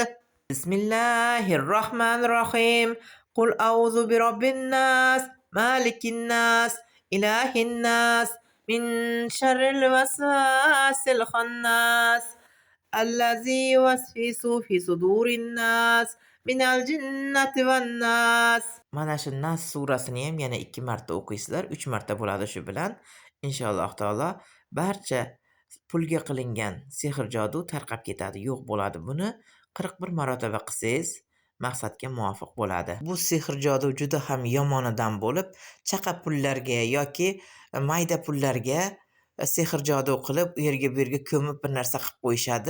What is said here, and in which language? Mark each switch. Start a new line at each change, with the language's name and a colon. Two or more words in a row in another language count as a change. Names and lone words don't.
Arabic: بسم الله الرحمن الرحيم. قل أعوذ برب الناس مالك الناس إله الناس من شر الوسواس الخناس الذي يوسوس في صدور الناس من الجنة والناس.
Uzbek: Mana shu Nas surasini ham yana 2 marta o'qiysizlar. 3 marta bo'ladi shu bilan.
Arabic: إن شاء الله تعالى
Uzbek: barcha pulga qilingan sehr jodu tarqab ketadi, yo'q bo'ladi. Buni 41 marotaba qilsangiz maqsadga muvofiq bo'ladi. Bu sehr jodu juda ham yomonidan bo'lib, chaqa pullarga yoki mayda pullarga sehr jodu qilib, u yerga bu yerga ko'mib bir narsa qilib qo'yishadi.